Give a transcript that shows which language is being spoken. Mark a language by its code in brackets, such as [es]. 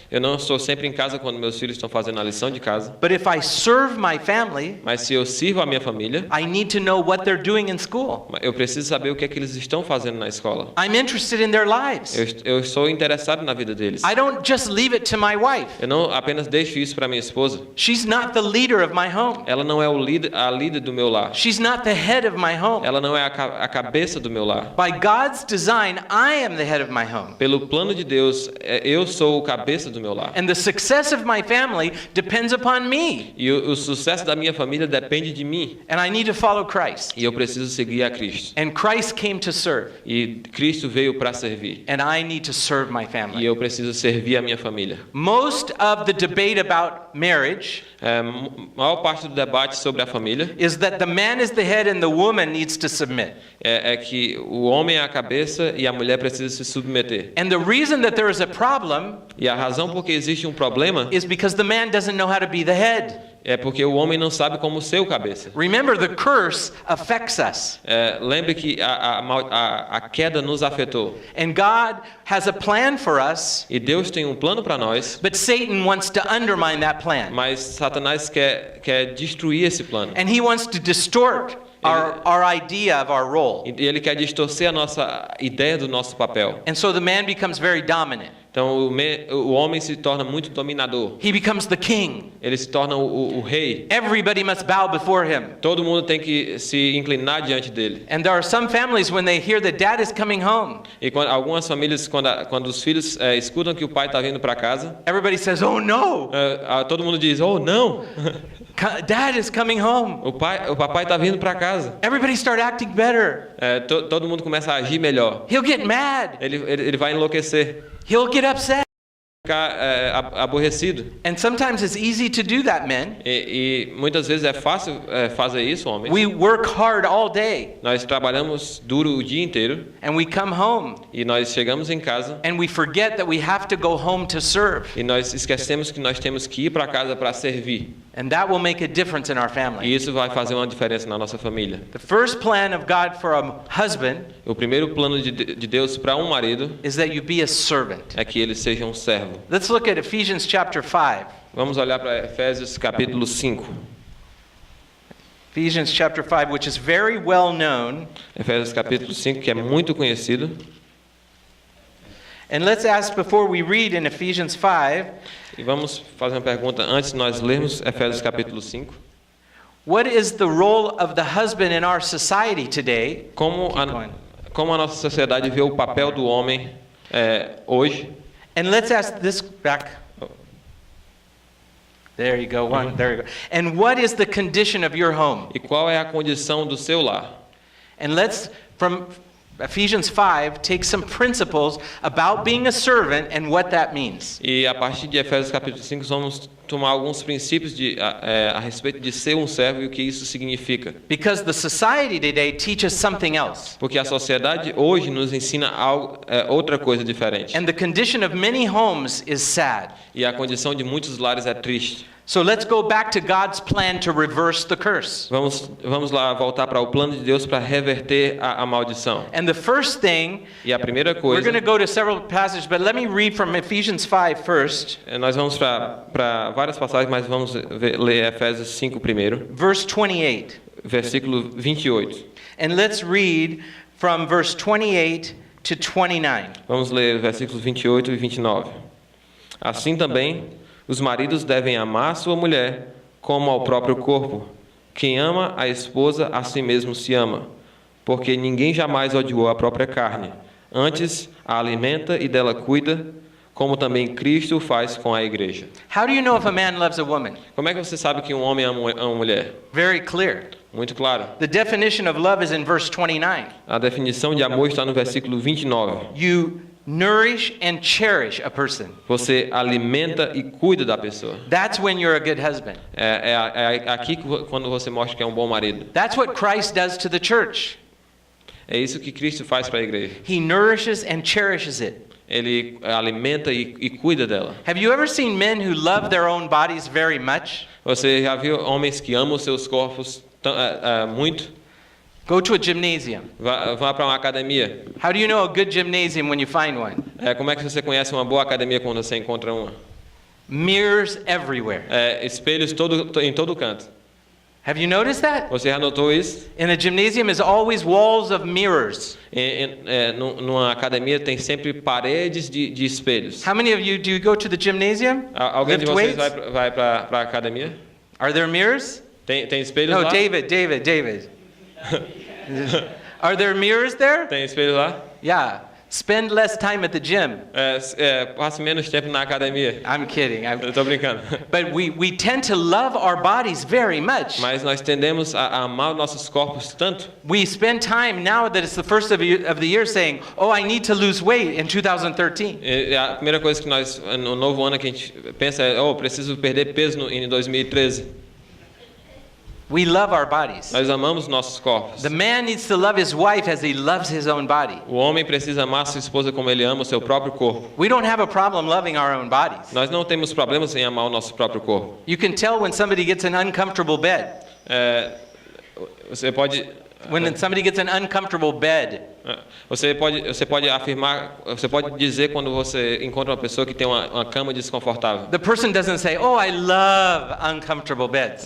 [pt] Eu não estou sempre em casa quando meus filhos estão fazendo a lição de casa, [en] but if I serve my family, [pt] mas se eu sirvo a minha família, [en] I need to know what they're doing in school. [pt] eu preciso saber o que é que eles estão fazendo na escola. [en] I'm interested in their lives. [pt] Eu sou interessado na vida deles. [en] I don't just leave it to my wife. [pt] Eu não apenas deixo isso para minha esposa. [en] She's not the leader of my home. [pt] Ela não é a líder do meu lar. [en] She's not the head of my home. [pt] Ela não é a cabeça do meu lar. [en] By God's design, I am the head of my home. [pt] Pelo plano de Deus, eu sou o cabeça do meu lar. [en] And the success of my family depends upon me. [pt] E o sucesso da minha família depende de mim. [en] And I need to follow Christ. [pt] E eu preciso seguir a Cristo. [en] And Christ came to serve. [pt] E Cristo veio para servir. [en] And I need to serve my [pt] E [en] family. [pt] eu preciso servir a minha família. [en] Most of the debate about marriage [pt] A maior parte do debate sobre a família [en] is that the man is the head and the woman needs to submit. [pt] é que o homem é a cabeça e a mulher precisa se submeter. [en] And the reason that there is a problem [pt] E a razão por que existe um problema [en] is because the man doesn't know how to be the head. [pt] é porque o homem não sabe como ser o cabeça. [en] Remember, the curse affects us. [pt] Lembre que a queda nos afetou. [en] And God has a plan for us, [pt] E Deus tem um plano para nós, [en] but Satan wants to undermine that plan. [pt] mas Satanás quer destruir esse plano. [en] And he wants to distort our idea of our role. [pt] E ele quer distorcer a nossa ideia do nosso papel. [en] And so the man becomes very dominant. [pt] Então o homem se torna muito dominador. [en] He becomes the king. [pt] Ele se torna o rei. [en] Everybody must bow before him. [pt] Todo mundo tem que se inclinar diante dele. [en] And there are some families when they hear that dad is coming home, [pt] E algumas famílias, quando os filhos escutam que o pai está vindo para casa, [en] everybody says, "Oh no, [pt] todo mundo diz: "Oh, não! [en] dad is coming home." [pt] O papai está vindo para casa." [en] Everybody start acting better. [pt] Todo mundo começa a agir melhor. [en] He'll get mad. [pt] Ele vai enlouquecer, [en] He'll get upset. [pt] ficar aborrecido. [en] And sometimes it's easy to do that, men. [pt] E muitas vezes é fácil fazer isso, homens. [en] We work hard all day [pt] Nós trabalhamos duro o dia inteiro [en] and we come home [pt] e nós chegamos em casa [en] and we forget that we have to go home to serve. [pt] e nós esquecemos que nós temos que ir para casa para servir. [en] And that will make a difference in our [pt] E [en] family. [pt] isso vai fazer uma diferença na nossa família. [en] The first plan of God for a husband [pt] O primeiro plano de Deus para um marido [en] is that you be a servant. [pt] é que ele seja um servo. [en] Let's look at Ephesians chapter 5. [pt] Vamos olhar para Efésios capítulo 5. [en] Ephesians chapter 5, which is very well known. [pt] Efésios capítulo 5, que é muito conhecido. [en] And let's ask before we read in Ephesians 5, [pt] E vamos fazer uma pergunta antes de nós lermos Efésios capítulo 5. [en] what is the role of the husband in our society today? [pt] Como a nossa sociedade vê o papel do homem hoje. [en] And let's ask this back. There you go, one. There you go. And what is the condition of your home? [pt] E qual é a condição do seu lar? [en] And let's, from Ephesians 5, take some principles about being a servant and what that means. [pt] E a partir de Efésios capítulo 5 vamos tomar alguns princípios a respeito de ser um servo e o que isso significa. [en] Because the society today teaches something else. [pt] Porque a sociedade hoje nos ensina outra coisa diferente. [en] And the condition of many homes is sad. [pt] E a condição de muitos lares é triste. [en] So let's go back to God's plan to reverse the curse. [pt] Vamos lá voltar para o plano de Deus para reverter a maldição. [en] And the first thing, [pt] E a primeira [en] we're [pt] coisa, [en] going to go to several passages, but let me read from Ephesians 5 first, [pt] nós vamos para várias passagens, mas vamos ler Efésios 5 primeiro, [en] verse 28. [pt] versículo 28. [en] And let's read from verse 28 to 29. [pt] Vamos ler versículos 28 e 29. Assim também, os maridos devem amar sua mulher como ao próprio corpo. Quem ama a esposa, a si mesmo se ama, porque ninguém jamais odiou a própria carne. Antes, a alimenta e dela cuida, como também Cristo faz com a igreja. [en] How do you know if a man loves a woman? [pt] Como é que você sabe que um homem ama uma mulher? [en] Very clear. [pt] Muito claro. [en] The definition of love is in verse 29. [pt] A definição de amor está no versículo 29. [en] You nourish and cherish a person. [pt] Você alimenta e cuida da pessoa. [en] That's when you're a good husband. [pt] É aqui quando você mostra que é um bom marido. [en] That's what Christ does to the church. [pt] É isso que Cristo faz para a igreja. [en] He nourishes and cherishes it. [pt] Ele alimenta e cuida dela. [en] Have you ever seen men who love their own bodies very much? [pt] Você já viu homens que amam seus corpos muito? [en] Go to a gymnasium. [pt] Vá para uma academia. [en] How do you know a good gymnasium when you find one? [pt] Como é que você conhece uma boa academia quando você encontra uma? [en] Mirrors everywhere. [pt] Espelhos em todo canto. [en] Have you noticed that? [pt] Você já notou isso? [en] In a gymnasium is always walls of mirrors. [pt] Numa academia tem sempre paredes de espelhos. [en] How many of you do you go to the gymnasium? [pt] Alguém de [en] Lift [pt] vocês [en] weights? [pt] vai para a academia? [en] Are there mirrors? [pt] Tem espelhos [en] No, [pt] lá? [en] David. Are there mirrors there? [pt] Tem espelhos lá? [en] Yeah. Spend less time at the gym. [pt] Passe menos tempo na academia. [en] I'm kidding. [pt] Eu tô brincando. [en] But we tend to love our bodies very much. [pt] Mas nós tendemos a amar os nossos corpos tanto. [en] We spend time now that it's the first of the year saying, "Oh, I need to lose weight in 2013." [pt] A primeira coisa que nós no novo ano que a gente pensa é, preciso perder peso em 2013. [en] We love our bodies. [pt] Nós amamos nossos corpos. [en] The man needs to love his wife as he loves his own body. [pt] O homem precisa amar sua esposa como ele ama o seu próprio corpo. [en] We don't have a problem loving our own bodies. [pt] Nós não temos problemas em amar o nosso próprio corpo. [en] You can tell when somebody gets an uncomfortable bed. [pt] Você pode [en] When somebody gets an uncomfortable bed. [pt] Você pode afirmar, você pode dizer quando você encontra uma pessoa que tem uma cama desconfortável. [en] The person doesn't say, "Oh, I love uncomfortable beds."